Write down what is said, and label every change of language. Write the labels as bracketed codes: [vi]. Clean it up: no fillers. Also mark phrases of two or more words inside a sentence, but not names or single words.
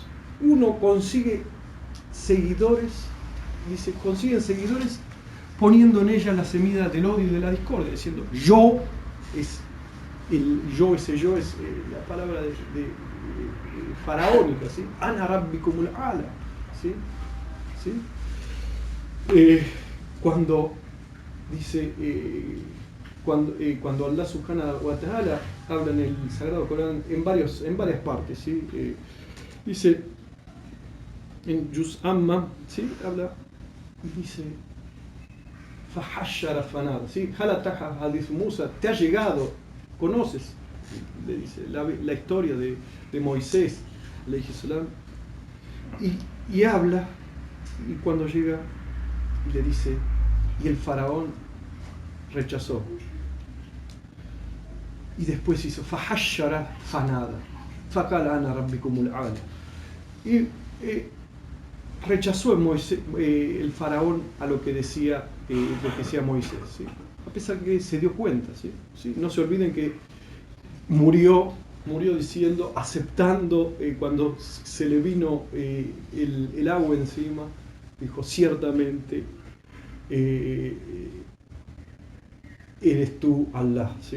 [es] Uno consigue seguidores, consiguen seguidores poniendo en ellas la semilla del odio y de la discordia, diciendo ese yo es la palabra de faraónica, ¿sí? [ar] أنا ربكم الأعلى, ¿sí? ¿Sí? [es] Cuando dice cuando [ar] الله سبحانه وتعالى [es] habla en el Sagrado Corán en varias partes, ¿sí? Dice en [ar] جزء عم, [es] ¿sí? Habla y dice [ar] فحشر فنادى, [es] ¿sí? [ar] هل أتاك حديث موسى, [es] te ha llegado, conoces, le dice, la historia de Moisés, [ar] عليه السلام, [es] y habla, y cuando llega, y le dice, y el faraón rechazó. Y después hizo [ar] فحشر فنادى فقال أنا ربكم الأعلى. [es] Y rechazó el faraón a lo que decía Moisés, ¿sí? A pesar que se dio cuenta, ¿sí? ¿Sí? No se olviden que murió diciendo, aceptando, cuando se le vino el agua encima, dijo, ciertamente eres tú Allah, ¿sí?